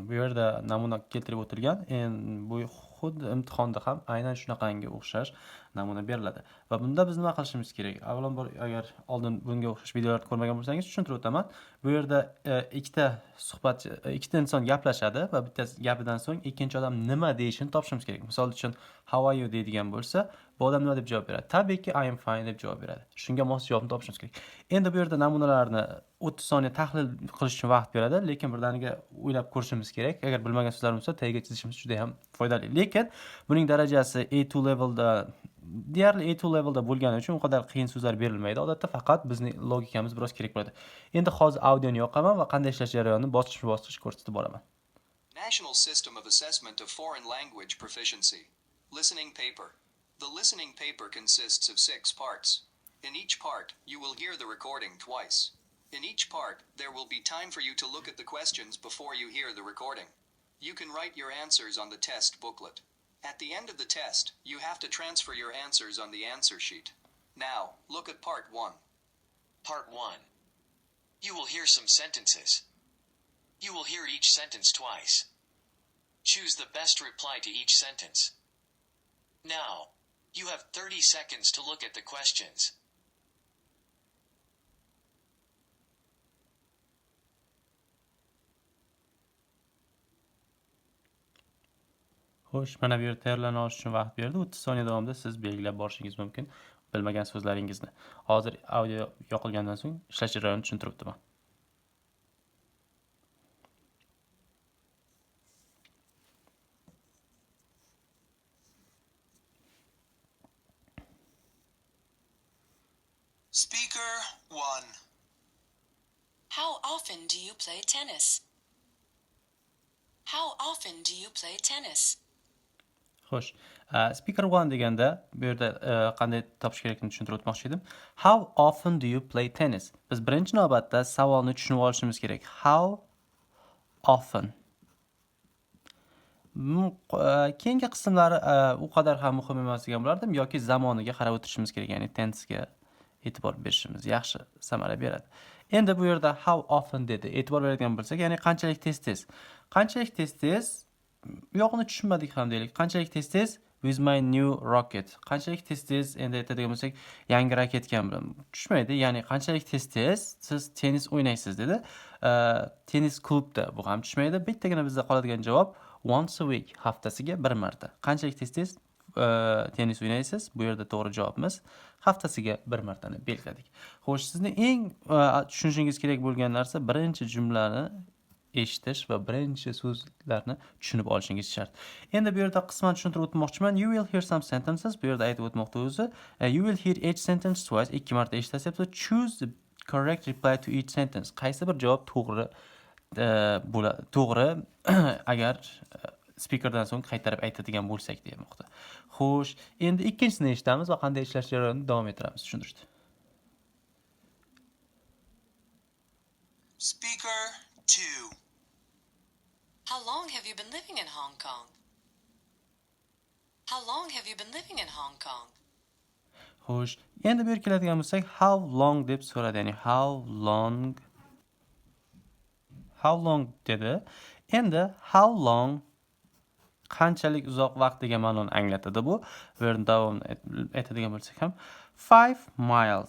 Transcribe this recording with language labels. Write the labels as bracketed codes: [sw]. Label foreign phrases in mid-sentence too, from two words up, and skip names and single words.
[uz] Bu yerda namuna keltirib o'tilgan. Bu xuddi imtihonda ham aynan shunaqangi o'xshash namuna beriladi. Va bunda biz nima qilishimiz kerak? Avvalambor agar oldin bunga o'xshash videolarni ko'rmagan bo'lsangiz, tushuntirib o'taman. Bu yerda ikkita inson gaplashadi va bittasi gapidan so'ng ikkinchi odam nima deyishini topishimiz kerak. Misol uchun [en] how are you [uz] deydigan bo'lsa, bu odam nima deb javob beradi? Tabiiyki [en] I am fine [uz] deb javob beradi. Shunga mos javobni topishimiz kerak. Endi bu yerda namunalarni 30 soniya tahlil qilish uchun vaqt beradi, lekin birdaniga o'ylab ko'rishimiz kerak. Agar bilmagan so'zlarimiz bo'lsa, tagiga chizishimiz juda ham foydali. Lekin buning darajasi A2 levelda deyarli A2 levelda bo'lgani uchun u qadar qiyin so'zlar berilmaydi. Odatda faqat bizning logikamiz biroz kerak bo'ladi. Endi hozir audioni yoqaman va qanday ishlash jarayonini bosqichma-bosqich ko'rsatib boraman. [en] National System of Assessment of Foreign Language Proficiency. Listening paper. The listening paper consists of 6 parts. In each part, you will hear the recording twice. In each part, there will be time for you to look at the questions before you hear the recording. You can write your answers on the test booklet. At the end of the test, you have to transfer your answers on the answer sheet. Now, look at part 1. Part 1. You will hear some sentences. You will hear each sentence twice. Choose the best reply to each sentence. Now, you have 30 seconds to look at the questions. [uz] Xo'sh, mana bu yerda tayyorlana olish uchun vaqt berdi. 30 soniya davomida siz belgilab borishingiz mumkin bilmagan so'zlaringizni. Hozir audio yoqilgandan so'ng ishlash jarayonini tushuntirib o'taman. [en] Speaker 1. How often do you play tennis? How often do you play tennis? [uz] Xo'sh, speaker 1 deganda bu yerda qanday topish kerakligini tushuntirib o'tmoqchi edim. [en] How often do you play tennis? [uz] Biz birinchi navbatda savolni tushunib olishimiz kerak. [en] How often. [uz] Keyingi qismlari u qadar ham muhim emas degan bo'lardim yoki zamoniga qarab o'tirishimiz kerak, ya'ni tense'ga e'tibor berishimiz yaxshi samara beradi. Endi bu yerda [en] how often [uz] dedi. E'tibor beradigan bo'lsak, ya'ni qanchalik tez-tez. Qanchalik tez-tez bu yoqni tushunmadik ham deylik. Qanchalik tez-tez [en] with my new rocket. [uz] Qanchalik tez-tez endi aytadigan bo'lsak, yangi raketga bilan tushmaydi. Ya'ni qanchalik tez-tez siz tennis o'ynaysiz dedi. Tennis klubda bu ham tushmaydi. Bittagina bizda qoladigan javob [en] once a week, [uz] haftasiga bir marta. Qanchalik tez-tez tennis o'ynaysiz? Bu yerda to'g'ri javobimiz haftasiga bir martani belgiladik. Xo'sh, sizni eng tushunishingiz kerak bo'lgan narsa birinchi jumlani eshitish va birinchi so'zlarni tushunib olishingiz shart. Endi bu yerda qisman tushuntirib o'tmoqchiman. [en] You will hear some sentences. [uz] Bu yerda aytib o'tmoqda o'zi. [en] You will hear each sentence twice. [uz] 2 marta eshitasiz. [en] Choose the correct reply to each sentence. [uz] Qaysi bir javob to'g'ri bo'ladi. To'g'ri agar speakerdan so'ng qaytarib aytadigan bo'lsak demoqda. Xo'sh, endi ikkinchisini eshitamiz va qanday ishlash jarayonini davom ettiramiz tushuntirishda. [en] Speaker 2. How long have you been living in Hong Kong? How long have you been living in Hong Kong? [uz] Xo'sh, endi bu yerga keladigan bo'lsak, [en] how long [uz] deb so'radi, ya'ni [en] how long [uz] dedi. Endi [en] how long [uz] qanchalik uzoq vaqt degan ma'noni anglatadi bu. Bu yerda davom etadigan bo'lsak ham 5 miles.